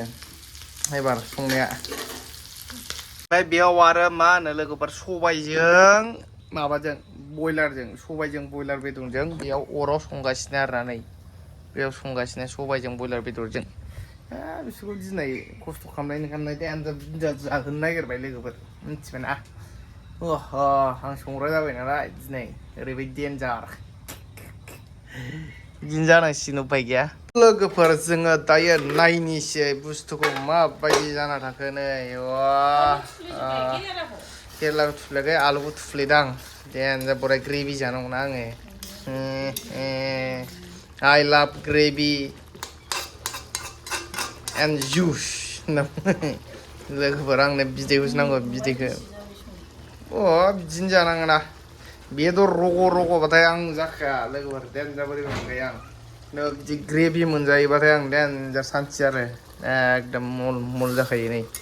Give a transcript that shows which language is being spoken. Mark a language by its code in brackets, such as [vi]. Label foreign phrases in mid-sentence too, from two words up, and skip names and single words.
[brx] एबार संनाया ओमफ्राय बेयाव आरो मा होनो लोगोफोर सबायजों माबाजों सबायजों बयलार बेदरजों बेयाव अराव संगासिनो आरोना नै बेयाव संगासिनो सबायजों बयलार बेदरजों बिसोरखौ दिनै खस्थ' खालामनाय देनजार जाहोनो नागिरबाय लोगोफोर मिथिबायना आं संग्रा जाबाय नालाय दिनै ओरैबायदि देनजार बिदिनो जानांसिगोन उफाय गैया लोगोफोर जोङो दायो नायनिसै बुस्थुखौ माबायदि जाना थाखो नै केरेलाखौ थुफ्लेयाखै आलुखौ थुफ्लेदां देनजार बरिया ग्रेभि जानांगौना आङो [en] I love gravy and juice [brx] लोगोफोर आंनो बिदैखौसो नांगौ बिदैखौ बिदिनो जानाङोना बेदर रग'बाथाय आं जाखाया लोगोफोर देनजार बोरैबा मोनखायो आं बिदि ग्रेभि मोनजायोबाथाय आं देनजार सान्थि आरो एकदम मल जाखायो नै